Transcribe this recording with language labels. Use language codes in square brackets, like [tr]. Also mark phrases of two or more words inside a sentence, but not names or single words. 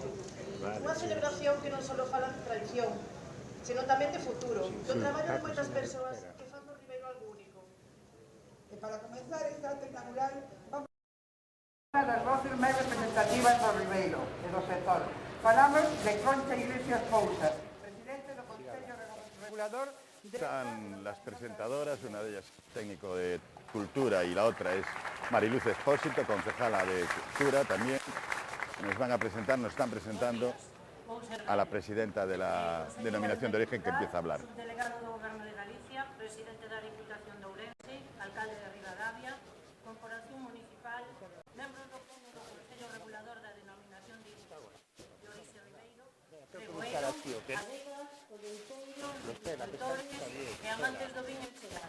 [gl] Unha celebración que non só fala de tradición, sino tamén de futuro, do traballo de moitas persoas que fan do Ribeiro algo único. E para comenzar este acto inaugural, vamos a das voces máis representativas do Ribeiro e do sector. Falamos de Concha Iglesias Pousa, presidente do Consello Regulador. [es] Están las presentadoras, una de ellas técnico de Cultura y la otra es Mariluz Expósito, concejala de Cultura también. Nos están presentando a la presidenta de la Denominación de Origen que empieza a hablar. [gl] Delegado do Goberno de Galicia, presidente da Diputación de Ourense, alcalde de Rivadavia, corporación municipal, membros do Pleno do Consello Regulador da Denominación de Orixe Ribeiro, pregoeiros, adegas, colleiteiros, viticultores e amantes do viño en xeral.